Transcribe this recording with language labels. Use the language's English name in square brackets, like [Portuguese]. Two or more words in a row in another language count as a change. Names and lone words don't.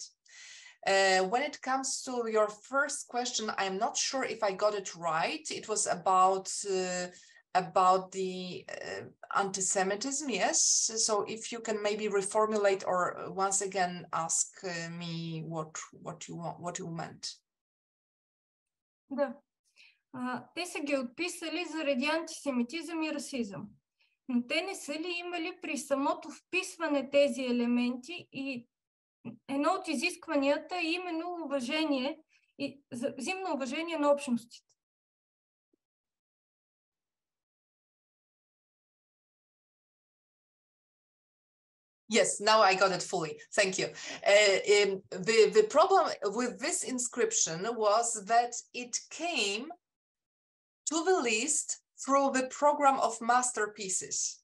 [English] When it comes to your first question, I'm not sure if I got it right. It was about the anti-Semitism, yes. So if you can maybe reformulate or once again ask me what you meant. [Bulgarian] Да. Те са ги отписали заради антисемитизъм и расизъм. Но те не са ли имали при самото вписване тези елементи и едно от изискванията е именно уважение и взаимно уважение на общностите? [English] Yes, now I got it fully. Thank you. The problem with this inscription was that it came to the list through the program of masterpieces.